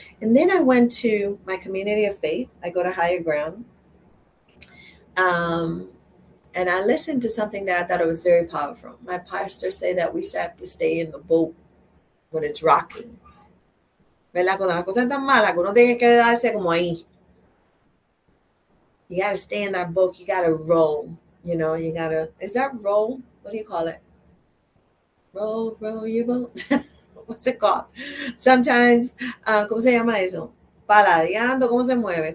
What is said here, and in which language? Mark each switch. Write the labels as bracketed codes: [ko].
[en] And then I went to my community of faith. I go to Higher Ground. And I listened to something that I thought it was very powerful. My pastor said that we have to stay in the boat when it's rocking. [es] ¿Verdad? Cuando las cosas están malas, que uno tiene que quedarse como ahí. [en] You got to stay in that boat. You got to roll. You know, you got to, is that roll? What do you call it? Roll your boat. What's it called? [es] Sometimes, ¿cómo se llama eso? Paladeando, ¿cómo se mueve?